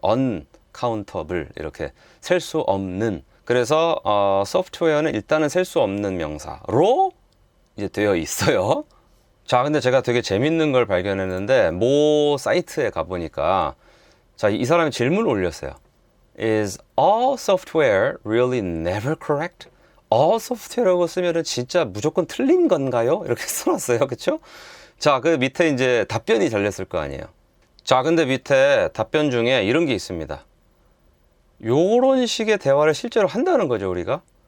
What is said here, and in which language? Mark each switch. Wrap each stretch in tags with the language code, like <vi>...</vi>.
<ko>uncountable 이렇게 셀 수 없는. 그래서 소프트웨어는 일단은 셀 수 없는 명사로 이제 되어 있어요. 자, 근데 제가 되게 재밌는 걸 발견했는데 모 사이트에 가보니까 자, 이 사람이 질문을 올렸어요.</ko> <en>Is all software really never correct? all software</en> <ko>라고 쓰면은 진짜 무조건 틀린 건가요? 이렇게 써놨어요. 그쵸? 자, 그 밑에 이제 답변이 달렸을 거 아니에요. 자, 근데 밑에 답변 중에 이런 게 있습니다. 요런 식의 대화를 실제로 한다는 거죠, 우리가.</ko>